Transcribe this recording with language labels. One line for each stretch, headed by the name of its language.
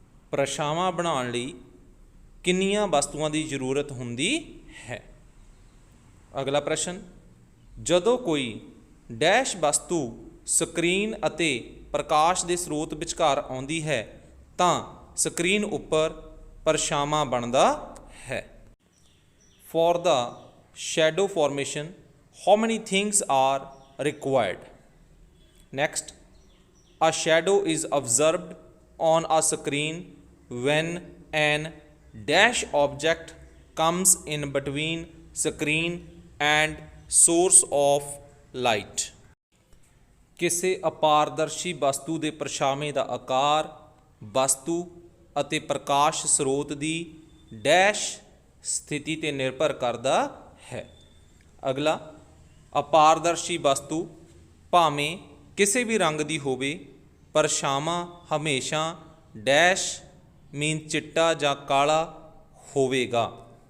Punjabi: ਪਰਛਾਵਾਂ ਬਣਾਉਣ ਲਈ ਕਿੰਨੀਆਂ ਵਸਤੂਆਂ ਦੀ ਜ਼ਰੂਰਤ ਹੁੰਦੀ ਹੈ। ਅਗਲਾ ਪ੍ਰਸ਼ਨ, ਜਦੋਂ ਕੋਈ ਡੈਸ਼ ਵਸਤੂ ਸਕਰੀਨ ਅਤੇ ਪ੍ਰਕਾਸ਼ ਦੇ ਸਰੋਤ ਵਿਚਕਾਰ ਆਉਂਦੀ ਹੈ ਤਾਂ ਸਕਰੀਨ ਉੱਪਰ ਪਰਛਾਵਾਂ ਬਣਦਾ ਹੈ। For
English: the shadow formation, how many things are required? Next, a shadow is observed on a screen when an dash object comes in between screen and source of light.
Punjabi: ਕਿਸੇ ਅਪਾਰਦਰਸ਼ੀ ਵਸਤੂ ਦੇ ਪਰਛਾਵੇਂ ਦਾ ਆਕਾਰ ਵਸਤੂ ਅਤੇ ਪ੍ਰਕਾਸ਼ ਸਰੋਤ ਦੀ ਡੈਸ਼ ਸਥਿਤੀ ਤੇ ਨਿਰਭਰ ਕਰਦਾ ਹੈ। ਅਗਲਾ, ਅਪਾਰਦਰਸ਼ੀ ਵਸਤੂ ਭਾਵੇਂ ਕਿਸੇ ਵੀ ਰੰਗ ਦੀ ਹੋਵੇ ਪਰ ਛਾਵਾਂ ਹਮੇਸ਼ਾ ਡੈਸ਼ ਮੀਨ ਚਿੱਟਾ ਜਾਂ ਕਾਲਾ ਹੋਵੇਗਾ।